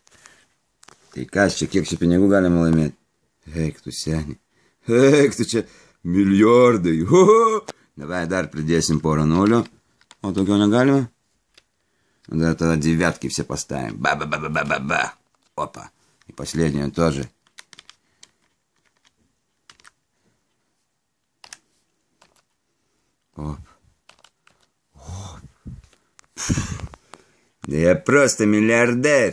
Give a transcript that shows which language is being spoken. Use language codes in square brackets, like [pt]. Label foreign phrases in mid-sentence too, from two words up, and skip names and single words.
[lt] Tai ką čia, kiek čia pinigų galima laimėti? Eik tu, seniai. Eik tu čia, Milijardai. Davai dar pridėsim porą nulių. O tokio negalime? [ru] Да, тогда девятки все поставим. Ба-ба-ба-ба-ба-ба. Опа. И последнюю тоже. Оп. Оп. Да я просто миллиардер.